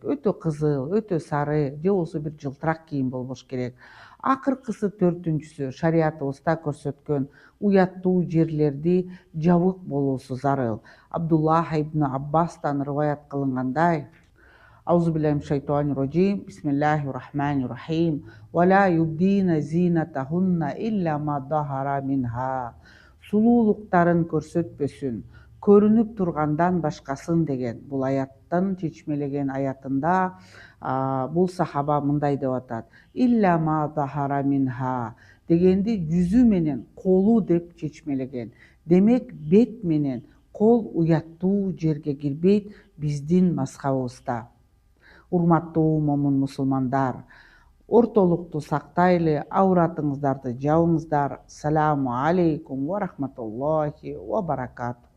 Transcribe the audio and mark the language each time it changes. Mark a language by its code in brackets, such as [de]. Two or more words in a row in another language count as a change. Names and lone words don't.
[ky] Өтө кызыл, өтө сары же болбосо бир жылтырак кийим болбош керек. Акыркысы төртүнчүсү шариятыбызда көрсөткөн уяттуу жерлерди жабык болуусу зарыл. Абдуллах ибн Аббастан рываят кылынгандай: [ar] أعوذ بالله من الشيطان الرجيم. بسم الله الرحمن الرحيم ولا يبدين زينتهن إلا ما ظهر منها. [ky] Сулуулуктарын көрсөтпөсүн, көрүнүп тургандан башкасын деген. Бул аяттын чечмелеген аятында бул сахаба мындай деп атат: [ar] إلا ما ظهر منها [ky] дегенди жүзү менен колу деп чечмелеген. Демек бет менен кол уяттуу жерге кирбейт биздин мазхабыбызда. Урматтуу момун мусулмандар, ортолукту сактайлы, ауратыңыздарды жабыңыздар. [ar] السلام عليكم ورحمة الله وبركاته.